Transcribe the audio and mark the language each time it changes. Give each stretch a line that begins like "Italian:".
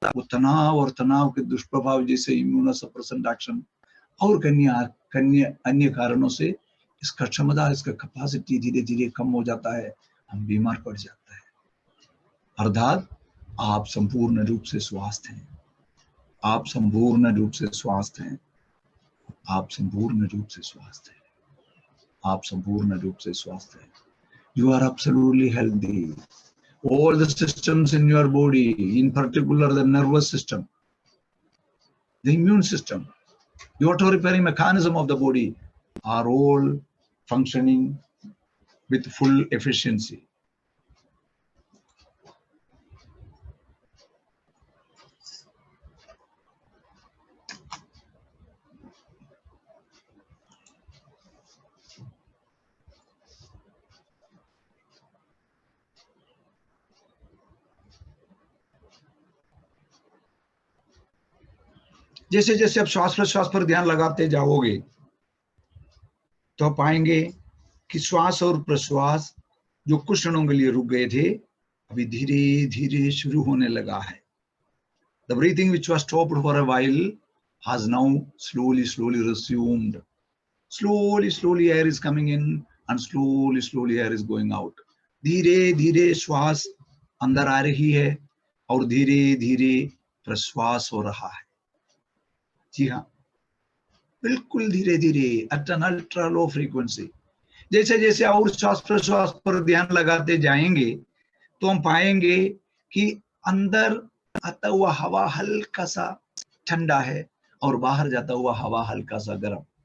Hindi: वो तनाव और तनाव के दुष्प्रभाव जैसे इम्यूनोसप्रेसेंट एक्शन और अन्य कारणों से इसका क्षमता, इसका कैपेसिटी धीरे धीरे कम हो जाता है, हम बीमार पड़ जाता है। अर्थात आप संपूर्ण रूप से स्वस्थ हैं, आप संपूर्ण रूप से स्वस्थ हैं, आप संपूर्ण रूप से स्वस्थ हैं, आप संपूर्ण रूप से स्वस्थ हैं।
English: You are absolutely healthy. All the systems in your body, in particular the nervous system, the immune system, the auto-repairing mechanism of the body are all functioning with full efficiency.
Hindi: जैसे जैसे आप श्वास प्रश्वास पर ध्यान लगाते जाओगे तो आप पाएंगे कि श्वास और प्रश्वास जो कुछ क्षणों के लिए रुक गए थे, अभी धीरे धीरे शुरू होने लगा है।
English: The breathing which was stopped for a while has now slowly resumed. Slowly air is coming in and slowly air is going out.
Hindi: धीरे धीरे श्वास अंदर आ रही है और धीरे धीरे प्रश्वास हो रहा है। जी हाँ, बिल्कुल धीरे धीरे,
English: At an ultra low frequency.
Hindi: जैसे जैसे और श्वास प्रश्वास पर ध्यान लगाते जाएंगे तो हम पाएंगे कि अंदर आता हुआ हवा हल्का सा ठंडा है और बाहर जाता हुआ हवा हल्का सा गर्म।